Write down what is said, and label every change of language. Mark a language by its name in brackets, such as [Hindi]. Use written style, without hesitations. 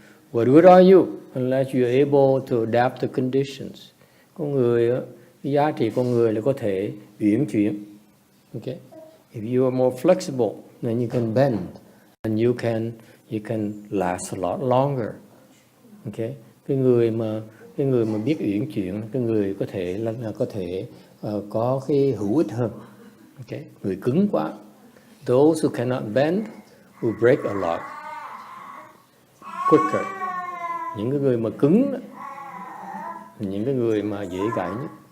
[English] What good are you unless you are able to adapt to conditions? [Vietnamese] Con người, cái giá trị con người là có thể uyển chuyển. [English] Okay? If you are more flexible, then you can bend, and you can last a lot longer. Okay? [Vietnamese] Cái người mà biết uyển chuyển, cái người có thể có cái hữu ích hơn. Okay? Người cứng quá. [English] Those who cannot bend will break a lot quicker. [Vietnamese] Những cái người mà cứng đó, những cái người mà dễ gãy nhất.